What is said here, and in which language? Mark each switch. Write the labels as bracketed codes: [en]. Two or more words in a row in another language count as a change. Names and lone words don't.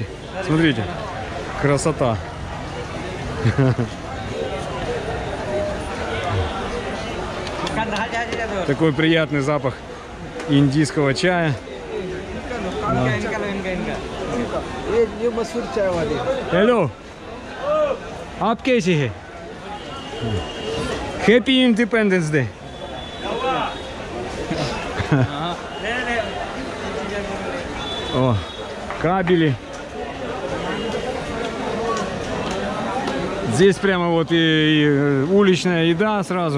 [ru] Смотрите. Красота. Такой приятный запах индийского чая. [en] Hello. [hi] आप कैसे हैं? [en] Happy Independence Day. [ru] О, кабели. Здесь прямо вот и уличная еда сразу.